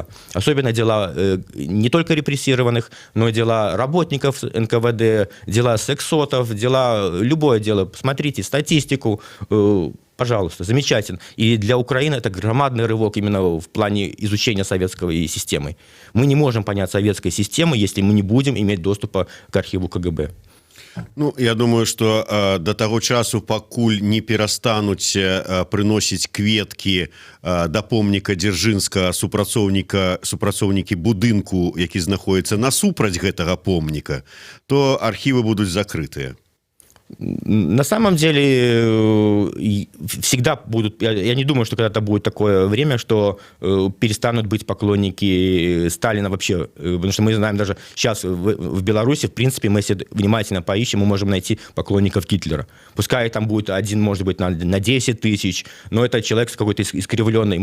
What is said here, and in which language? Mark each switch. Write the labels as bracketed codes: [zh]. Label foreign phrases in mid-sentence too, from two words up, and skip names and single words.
[ru] Особенно дела не только репрессированных, но и дела работников НКВД, дела сексотов, любое дело. Смотрите статистику. Пожалуйста, замечательно. И для Украины это громадный рывок именно в плане изучения советской системы. Мы не можем понять советской системы, если мы не будем иметь доступа к архиву КГБ. Ну, я думаю, [be] што да таго часу, пакуль не перастануць прыносіць кветкі да помніка Дзяржынскага, супрацоўнікі будынку, які знаходіцца насупраць гэтага помніка, то архівы будуць закрытыя. [ru] На самом деле всегда будут, я не думаю, что когда-то будет такое время, что перестанут быть поклонники Сталина вообще, потому что мы знаем даже сейчас в Беларуси, в принципе, мы если внимательно поищем, мы можем найти поклонников Гитлера. Пускай там будет один, может быть, на 10 тысяч, но это человек какой-то искривленный.